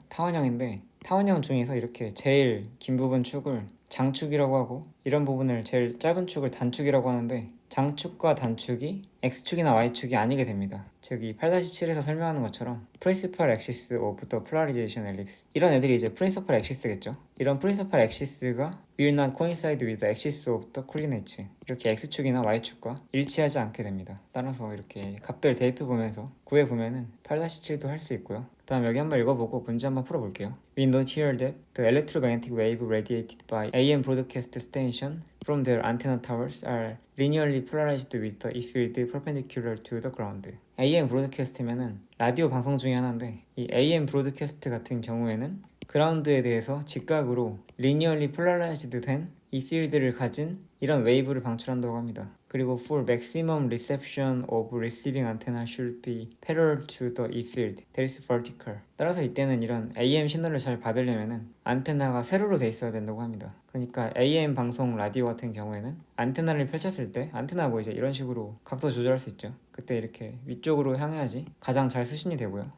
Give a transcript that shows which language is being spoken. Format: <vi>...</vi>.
<ko>타원형인데 타원형 중에서 이렇게 제일 긴 부분 축을 장축이라고 하고 이런 부분을 제일 짧은 축을 단축이라고 하는데 장축과 단축이 X축이나 Y축이 아니게 됩니다. 즉 이 8-7에서 설명하는 것처럼</ko> <en>Principal Axis of the Polarization Ellipse</en> <ko>이런 애들이 이제 Principal Axis겠죠.</ko> <en>이런 Principal Axis가 will not coincide with the axis of the coordinates</en> <ko>이렇게 X축이나 Y축과 일치하지 않게 됩니다. 따라서 이렇게 값들 대입해보면서 구해보면은 8-7도 할 수 있고요. 그 다음 여기 한번 읽어보고 문제 한번 풀어볼게요.</ko> <en>We note here that the electromagnetic wave radiated by AM broadcast station from their antenna towers are linearly polarized with the E field perpendicular to the ground.</en> <ko>AM 브로드캐스트면은 라디오 방송 중에 하나인데 이 AM 브로드캐스트 같은 경우에는 그라운드에 대해서 직각으로 linearly polarized 된 이 필드를 가진 이런 웨이브를 방출한다고 합니다.</ko> <en>그리고 for maximum reception of receiving antenna should be parallel to the E field that is vertical.</en> <ko>따라서 이때는 이런 AM 신호를 잘 받으려면은 안테나가 세로로 돼 있어야 된다고 합니다. 그러니까 AM 방송 라디오 같은 경우에는 안테나를 펼쳤을 때 안테나 뭐 이제 이런 식으로 각도 조절할 수 있죠. 그때 이렇게 위쪽으로 향해야지 가장 잘 수신이 되고요.</ko>